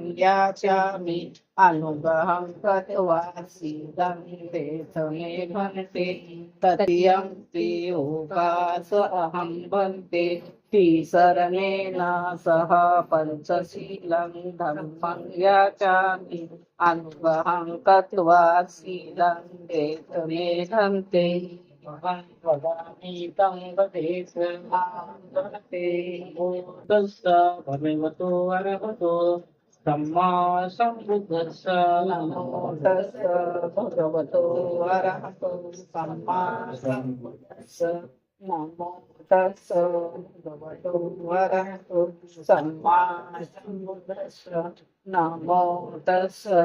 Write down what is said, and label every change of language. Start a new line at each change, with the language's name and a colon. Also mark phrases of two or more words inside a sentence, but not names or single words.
Pali: याचामि अनुगहं कृत्वा शीलं तेथमे भन्ते तृतीयम्पि लोकासहं वन्दे त्रिसरणेन सह पञ्चशीलं धम्मं याचामि अनुगहं कृत्वा शीलं तेथमे भन्ते वदामि तं वदेते भगवतो अरहतो सम्मा सम्बुद्धस्स नमो तस्स भगवतो अरहतो सम्मा सम्बुद्धस्स नमो तस्स भगवतो अरहतो सम्मा सम्बुद्धस्स नमो तस्स